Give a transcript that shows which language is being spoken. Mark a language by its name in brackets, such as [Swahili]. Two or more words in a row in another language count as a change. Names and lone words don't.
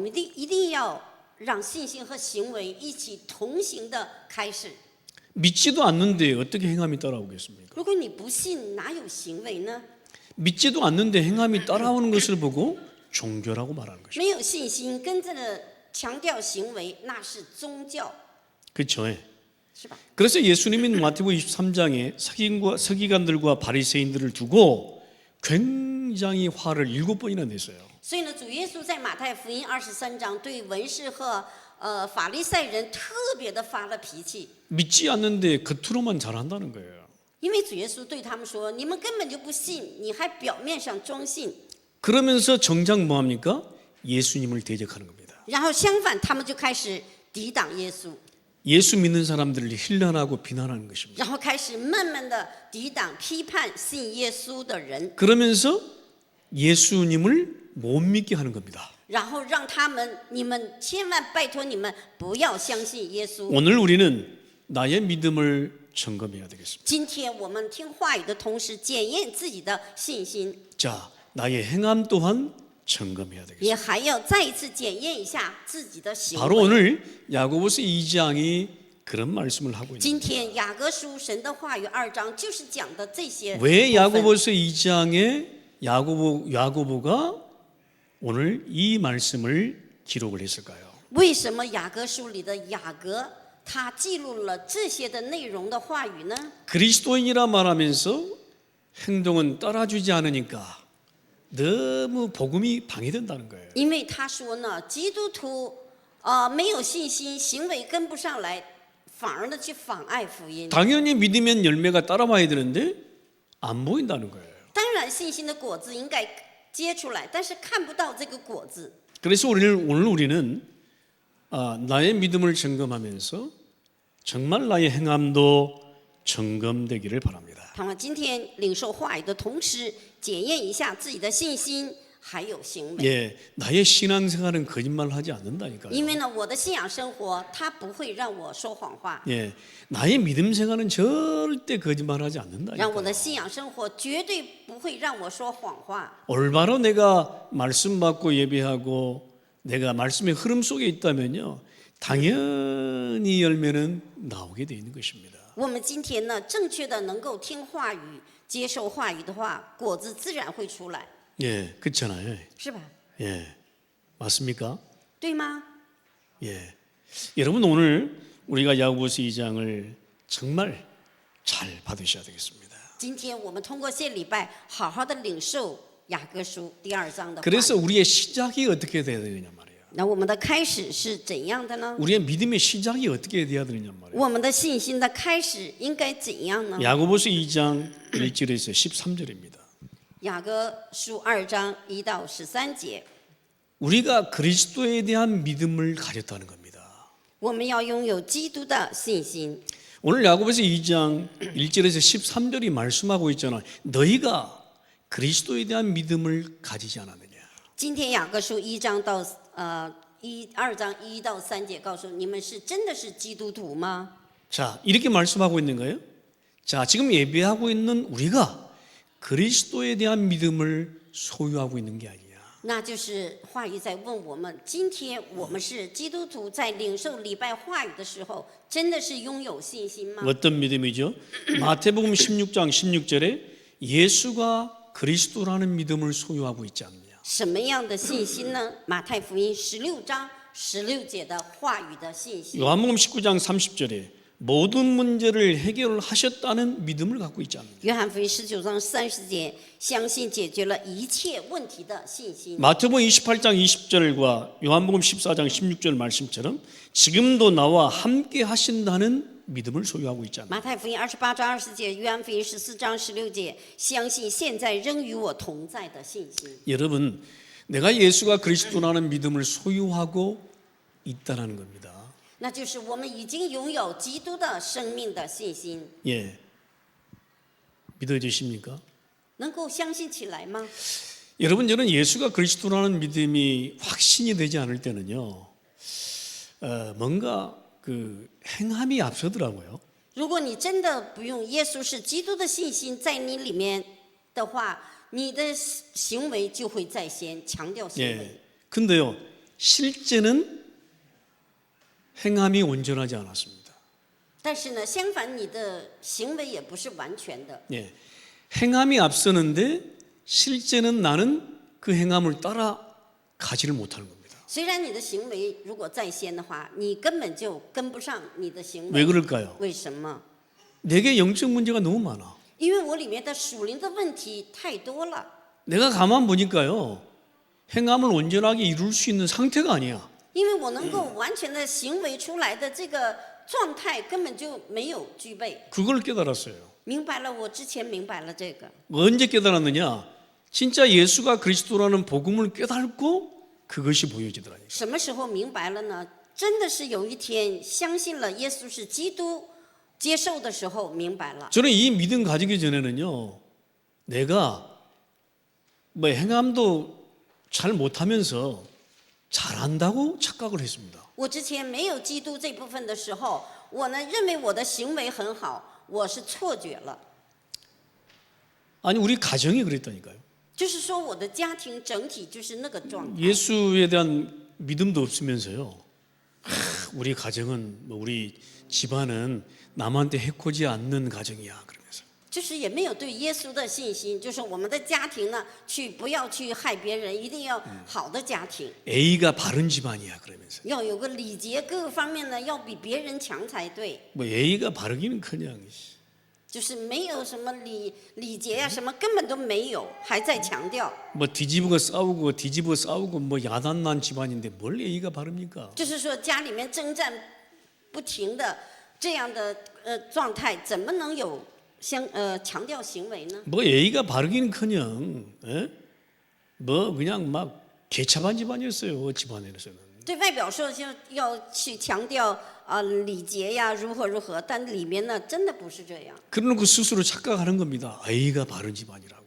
[Chinese] 所以呢，当我们下礼拜听话语的时候，我们一定要让信心和行为一起同行的开始。 [Korean] 믿지도 않는데 어떻게 행함이 따라오겠습니까? [Chinese] 如果你不信，哪有行为呢？ [Korean] 믿지도 않는데 행함이 따라오는 것을 보고 종교라고 말하는 것입니다. [Chinese] 没有信心，跟着强调行为，那是宗教， [Korean] 그렇죠? [Chinese] 是吧？ [Korean] 그래서 예수님이 마태복음 23장에 서기관들과 바리새인들을 두고 굉장히 화를 7번이나 냈어요. [Chinese] 所以呢，主耶稣在马太福音23章对文士和法利赛人特别的发了脾气， [Korean] 믿지 않는데 겉으로만 잘한다는 거예요. [Chinese] 因为主耶稣对他们说：“你们根本就不信，你还表面上装信。 [Korean] 그러면서 정작 뭐합니까? 예수님을 대적하는 겁니다. ” [Chinese] 然后相反，他们就开始抵挡耶稣， [Korean] 예수 믿는 사람들을 힐난하고 비난하는 것입니다. [Chinese] 然后开始慢慢的抵挡、批判信耶稣的人， [Korean] 그러면서 예수님을 못 믿게 하는 겁니다. [Chinese] 然后让他们，你们千万拜托你们不要相信耶稣。 [Korean] 오늘 우리는 나의 믿음을 점검해야 되겠습니다. [Chinese] 今天我们听话语的同时，检验自己的信心， [Korean] 자, 나의 행함 또한 점검해야 되겠습니다. [Chinese] 也还要再一次检验一下自己的行 [Korean] 바로 [Chinese] 为。 [Korean] 오늘 야고보서 2장이 그런 말씀을 하고 [Chinese] 今 [Korean] 있는 거예요. [Chinese] 天雅各书神的话语2章就是讲的这些部 [Korean] 왜 [Chinese] 分。 [Korean] 야고보서 2장에 야고보가 오늘 이 말씀을 기록을 했을까요? [Chinese] 为什么雅各书里的雅各他记录了这些的内容的话语呢？ [Korean] 그리스도인이라 말하면서 행동은 따라주지 않으니까 너무 복음이 방해된다는 거예요. [Chinese] 因为他说呢，基督徒没有信心，行为跟不上来，反而呢去妨碍福音。 [Korean] 당연히 믿으면 열매가 따라와야 되는데 안 보인다는 거예요. [Chinese] 当然，信心的果子应该结出来，但是看不到这个果子。 [Korean] 그래서 오늘 우리는 나의 믿음을 점검하면서 정말 나의 행함도 점검되기를 바랍니다. [Chinese] 盼望今天领受话语的同时，检验一下自己的信心还有行为。 [Korean] 예, 나의 신앙생활은 거짓말하지 않는다니까요. [Chinese] 因为呢，我的信仰生活，它不会让我说谎话， [Korean] 예, 나의 믿음 생활은 절대 거짓말하지 [Chinese] 让我 [Korean] 않는다니까요. [Chinese] 的信仰生活绝对不会让我说谎话。 [Korean] 올바로 내가 말씀 받고 예배하고 내가 말씀의 흐름 속에 있다면요, 당연히 열매는 나오게 돼 있는 것입니다. [Chinese] 我们今天呢，正确的能够听话语、接受话语的话，果子自然会出来， [Korean] 예, 그렇잖아요. [Chinese] 是吧？ [Korean] 예, 맞습니까? [Chinese] 对吗？ [Korean] 예, 여러분 오늘 우리가 야고보서 2장을 정말 잘 받으셔야 되겠습니다. [Chinese] 今天我们通过这礼拜，好好的领受雅各书第2章的话语。 [Korean] 그래서 우리의 시작이 어떻게 돼야 되느냐 말이에요. [Chinese] 那我们的开始是怎样的呢？ [Korean] 우리의 믿음의 시작이 어떻게 돼야 되느냐 말이에요. [Chinese] 我们的信心的开始应该怎样呢？ [Korean] 야고보서 2장 1절에서 13절입니다. [Chinese] 雅各书2章1到13节， [Korean] 우리가 그리스도에 대한 믿음을 가졌다는 겁니다. [Chinese] 我们要拥有基督的信心。 [Korean] 오늘 야고보서 2장 1절에서 13절이 말씀하고 있잖아요. 너희가 그리스도에 대한 믿음을 가지지 않았느냐. [Chinese] 今天雅各书2章到2章1到3节告诉你们是真的是基督徒吗？ [Korean] 자, 이렇게 말씀하고 있는 거예요. 자, 지금 예배하고 있는 우리가 그리스도에 대한 믿음을 소유하고 있는 게 아니냐. [Chinese] 那就是话语在问我们：今天我们是基督徒，在领受礼拜话语的时候，真的是拥有信心吗？ [Korean] 어떤 믿음이죠? 마태복음 16장 16절에 예수가 그리스도라는 믿음을 소유하고 있지 않느냐. [Chinese] 什么样的信心呢？马太福音16章16节的话语的信心。 [Korean] 요한복음 19장 30절에 모든 문제를 해결하셨다는 믿음을 갖고 있지 않느냐. [Chinese] 约翰福音19章30节，相信解决了一切问题的信心。 [Korean] 마태복음 28장 20절과 요한복음 14장 16절 말씀처럼 지금도 나와 함께 하신다는 믿음을 소유하고 있지 않느냐. [Chinese] 马太福音28章20节，约翰福音14章16节，相信现在仍与我同在的信心。 [Korean] 여러분, 내가 예수가 그리스도라는 믿음을 소유하고 있다는 겁니다. [Chinese] 那就是我们已经拥有基督的生命的信心， [Korean] 예, 믿어지십니까? [Chinese] 能够相信起来吗？ [Korean] 여러분, 저는 예수가 그리스도라는 믿음이 확신이 되지 않을 때는요, 뭔가 그 행함이 앞서더라고요. [Chinese] 如果你真的不用耶稣是基督的信心在你里面的话，你的行为就会在先，强调行为。 [Korean] 예, 근데요, 실제는 행함이 온전하지 않았습니다. [Chinese] 但是呢，相反，你的行为也不是完全的。 [Korean] 예, 행함이 앞서는데 실제는 나는 그 행함을 따라 가지를 못하는 겁니다. [Chinese] 虽然你的行为如果在先的话，你根本就跟不上你的行 [Korean] 왜 [Chinese] 为。 [Korean] 그럴까요? [Chinese] 为什么？ [Korean] 내게 영적 문제가 너무 많아. [Chinese] 因为我里面的属灵的问题太多了。 [Korean] 내가 가만 보니까요, 행함을 온전하게 이룰 수 있는 상태가 아니야. [Chinese] 因为我能够完全的行为出来的这个状态根本就没有具备。 [Korean] 그걸 깨달았어요. [Chinese] 明白了，我之前明白了这个。 [Korean] 언제 깨달았느냐? 진짜 예수가 그리스도라는 복음을 깨닫고 그것이 보여지더라고요. [Chinese] 什么时候明白了呢？真的是有一天相信了耶稣是基督，接受的时候明白了。 [Korean] 저는 이 믿음 가지기 전에는요, 내가 뭐 행함도 잘 못하면서 잘한다고 착각을 했습니다. [Chinese] 我之前没有基督这部分的时候，我呢认为我的行为很好，我是错觉了。 [Korean] 아니 우리 가정이 그랬다니까요. [Chinese] 就是说，我的家庭整体就是那个状态。 [Korean] 예수에 대한 믿음도 없으면서요. 우리 가정은 뭐 우리 집안은 남한테 해코지 않는 가정이야 그러면서. [Chinese] 就是也没有对耶稣的信心，就是我们的家庭呢，不要去害别人，一定要好的家庭， [Korean] A가 바른 집안이야 그러면서. [Chinese] 要有个礼节，各个方面呢要比别人强才对。 [Korean] 뭐 A가 바르기는커녕 [Chinese] 就是没有什么礼节呀、什么根本都没有，还在强调。 [Korean] 뭐 뒤집어 싸우고 뭐 야단난 집안인데 뭘 A가 바릅니까? [Chinese] 就是说家里面征战不停的这样的状态，怎么能有强调行为呢？ [Korean] 뭐 A가 바르기는커녕 뭐 그냥 막 개차반 집안이었어요 집안에서는. [Chinese] 对外表说就要去强调礼节呀，如何如何，但里面呢真的不是这样。 [Korean] 그러놓고 스스로 착각하는 겁니다. A가 바른 집안이라고.